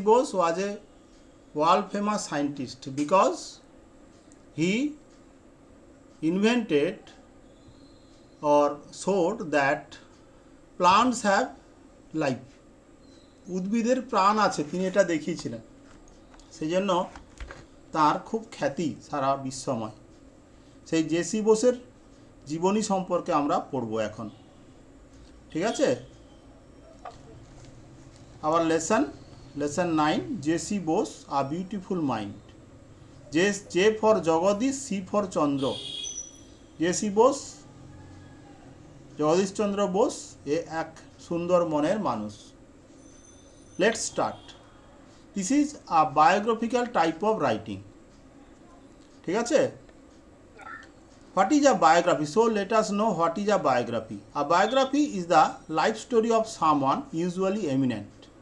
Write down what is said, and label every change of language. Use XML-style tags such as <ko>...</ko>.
<en>Bose was a world famous scientist because he invented or showed that plants have life.</en> <bn>উদ্ভিদের প্রাণ আছে তিনি এটা দেখিয়েছিলেন, সেই জন্য তার খুব খ্যাতি সারা বিশ্বময়। সেই জেসি বোসের জীবনী সম্পর্কে আমরা পড়ব এখন, ঠিক আছে?</bn> <en>Our lesson 9, J C Bose a beautiful mind. J for Jagadish, C for Chandra.</en> <bn>JC Bose, Jagadish Chandra Bose এ এক সুন্দর মনের মানুষ।</bn> <en>Let's start. This is a biographical type of writing,</en> <bn>ঠিক আছে?</bn> <en>What is a biography? So let us know what is a biography. A biography is the life story of someone, usually eminent.</en>